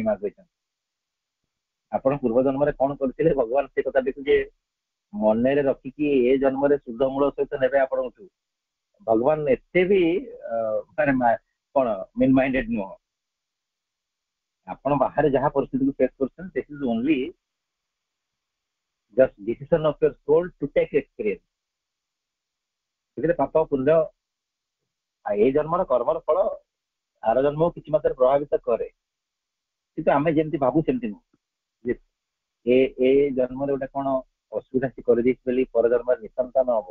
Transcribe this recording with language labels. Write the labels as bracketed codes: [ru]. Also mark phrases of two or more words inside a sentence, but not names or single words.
[or] ମା କହିଛନ୍ତି ଆପଣ ପୂର୍ବ ଜନ୍ମରେ କଣ କରିଥିଲେ, ଭଗବାନ ସେ କଥାଟିକୁ ଯେ ମନରେ ରଖିକି ଏ ଜନ୍ମରେ ଶୁଦ୍ଧ ମୂଳ ସହିତ ନେବେ ଆପଣଙ୍କଠୁ, ଭଗବାନ ଏତେ ବି ମାନେ କଣ [en] mean minded [or] ନୁହଁ। ଆପଣ ବାହାରେ ଯାହା ପରିସ୍ଥିତିକୁ ଫେସ୍ କରୁଛନ୍ତି, [en] this is only just decision of your soul to take experience। [or] ସେଥିରେ ପାପ ପୁଣ୍ୟ ଏଇ ଜନ୍ମର କର୍ମର ଫଳ ଆର ଜନ୍ମକୁ କିଛି ମାତ୍ରାରେ ପ୍ରଭାବିତ କରେ, କିନ୍ତୁ ଆମେ ଯେମିତି ଭାବୁ ସେମିତି ନୁହଁ ଯେ ଏ ଜନ୍ମରେ ଗୋଟେ କଣ ଅସୁବିଧା ସେ କରିଦେଇଛି ବୋଲି ପର ଜନ୍ମରେ ନିଃସନ୍ତାନ ହବ।